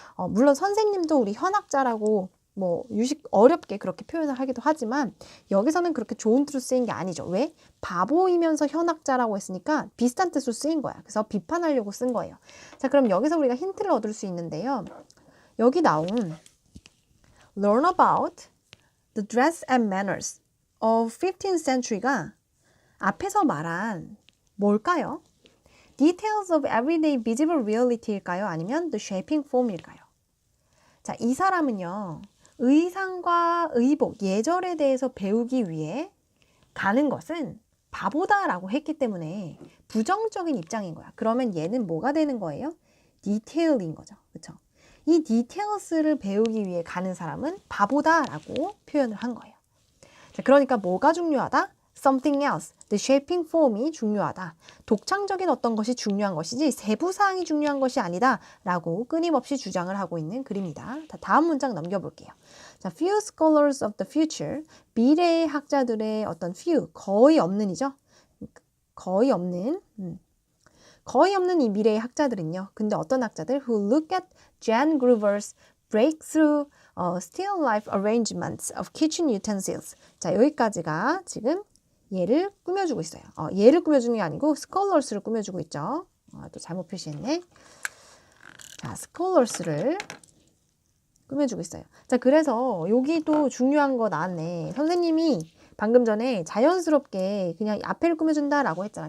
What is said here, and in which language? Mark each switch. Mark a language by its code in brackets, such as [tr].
[ko] 물론 선생님도 우리 현학자라고 뭐 유식 어렵게 그렇게 표현을 하기도 하지만 여기서는 그렇게 좋은 뜻으로 쓰인 게 아니죠. 왜? 바보이면서 현학자라고 했으니까 비슷한 뜻으로 쓰인 거야. 그래서 비판하려고 쓴 거예요. 자, 그럼 여기서 우리가 힌트를 얻을 수 있는데요. 여기 나온 [en] learn about the dress and manners of 15th century가 [ko] 앞에서 말한 뭘까요? [en] Details of everyday visible reality일까요? [ko] 아니면 [en] the shaping form일까요? [ko] 자, 이 사람은요. 의상과 의복, 예절에 대해서 배우기 위해 가는 것은 바보다라고 했기 때문에 부정적인 입장인 거야. 그러면 얘는 뭐가 되는 거예요? 디테일인 거죠. 그렇죠? 이 디테일스를 배우기 위해 가는 사람은 바보다라고 표현을 한 거예요. 자, 그러니까 뭐가 중요하다? [en] Something else, the shaping form이 [ko] 중요하다. 독창적인 어떤 것이 중요한 것이지 세부사항이 중요한 것이 아니다 라고 끊임없이 주장을 하고 있는 글입니다. 다음 문장 넘겨볼게요. 자, [en] few scholars of the future, [ko] 미래의 학자들의 어떤 few, 거의 없는이죠. 거의 없는 이 미래의 학자들은요. 근데 어떤 학자들? [en] Who look at Jan Gruber's breakthrough still life arrangements of kitchen utensils. [ko] 자, 여기까지가 지금 얘를 꾸며주고 있어요. 얘를 꾸며주는 게 아니고 scholars를 꾸며주고 있죠. 또 잘못 표시했네. 자, scholars를 꾸며주고 있어요. 자, 그래서 여기도 중요한 거 나왔네. 선생님이 방금 전에 자연스럽게 그냥 앞에를 꾸며준다라고 했잖아.